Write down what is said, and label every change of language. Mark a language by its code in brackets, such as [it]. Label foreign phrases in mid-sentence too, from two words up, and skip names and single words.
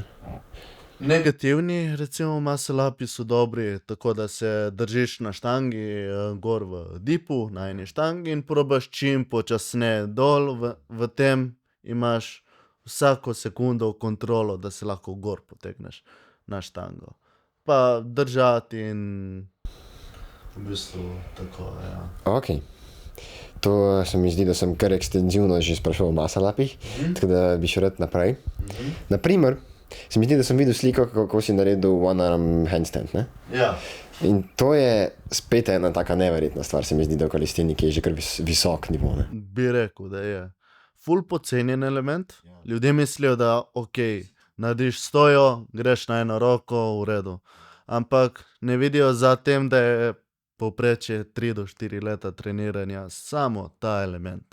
[sl] Negativni, recimo muscle-upi so dobri, tako da se držiš na štangi, gor v dipu, na eni štangi in probaš čim počasneje dol, v tem imaš vsako sekundo kontrolo, da se lahko gor potegneš na štango. Pa držati in v bistvu tako, ja. Ok. To se mi zdi, da sem kar ekstenzivno že sprašal o muscle-upih, tako da bi šel rad naprej. Na primer, se mi zdi, da sem videl sliko, kako si naredil [en] one-arm handstand, [sl] ne? Ja. In to je spet ena taka neverjetna stvar, se mi zdi, da v kalistiniki je že kar visok nivo, ne? Bi rekel, da je ful pocenjen element. Ljudje mislijo, da narediš stojo, greš na eno roko, v redu. Ampak ne vidijo za tem, da je povprečje 3 do 4 leta treniranja samo ta element.